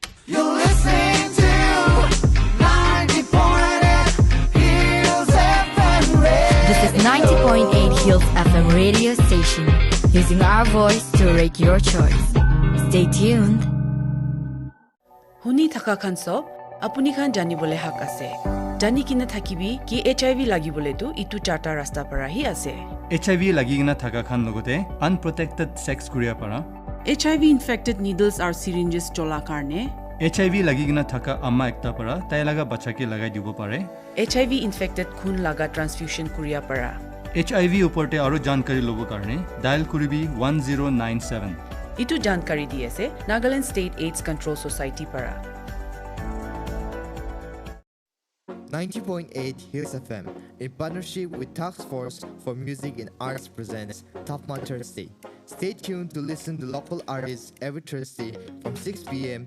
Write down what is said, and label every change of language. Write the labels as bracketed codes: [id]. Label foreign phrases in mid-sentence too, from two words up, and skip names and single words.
[en] You're listening to 90.8 Hills FM Radio. This is 90.8 Hills FM radio station, using our voice to rate your choice. Stay tuned. [nag] Huni thaka khanso apuni khan jani bole hak ase. Jani kina thakibi ki HIV lagi bole tu itu charta rasta para hi ase. HIV lagi gina thaka khan logote [en] unprotected sex [nag] kuria para. [en] HIV infected needles or syringes [nag] chola karne. HIV lagi gina thaka amma ekta para tai laga bacha ke lagai dibo pare. [en] HIV infected [nag] khun laga transfusion kuria para. HIV uporte aro jankari lobo karne dial kuribi 1097. Itu jankari diase Nagaland State AIDS Control Society para. [en] 90.8 Hills FM, in partnership with Task Force for Music and Arts presents TaFMA Thursday. Stay tuned to listen to local artists every Thursday from 6 p.m.